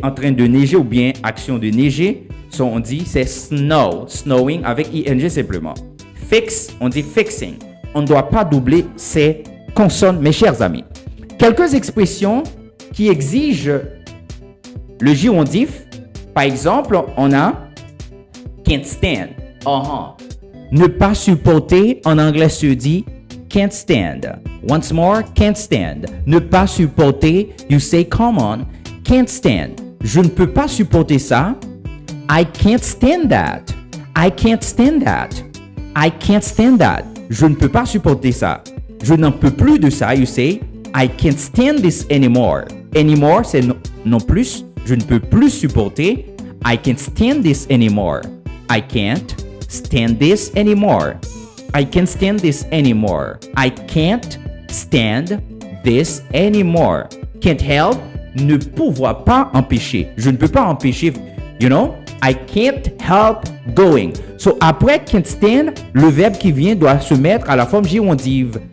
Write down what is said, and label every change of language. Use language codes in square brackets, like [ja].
[fr] En train de neiger ou bien action de neiger. So, on dit c'est snow, snowing avec ING simplement. Fix, on dit fixing. On ne doit pas doubler ces consonnes, mes chers amis. Quelques expressions qui exigent le girondif. Par exemple, on a can't stand. Ne pas supporter, en anglais se dit can't stand. [en] Once more, can't stand. [fr] Ne pas supporter, [en] you say come on, can't stand. [fr] Je ne peux pas supporter ça. [en] I can't stand that. I can't stand that. I can't stand that. [fr] Je ne peux pas supporter ça. Je n'en peux plus de ça. [en] You say, I can't stand this anymore. [fr] Anymore, c'est non plus. Je ne peux plus supporter. [en] I can't stand this anymore. I can't stand this anymore. I can't stand this anymore. I can't stand this anymore. [fr] Can't help, ne pouvoir pas empêcher. Je ne peux pas empêcher, [en] you know. I can't help going. [fr] So, après can't stand, le verbe qui vient doit se mettre à la forme girondive.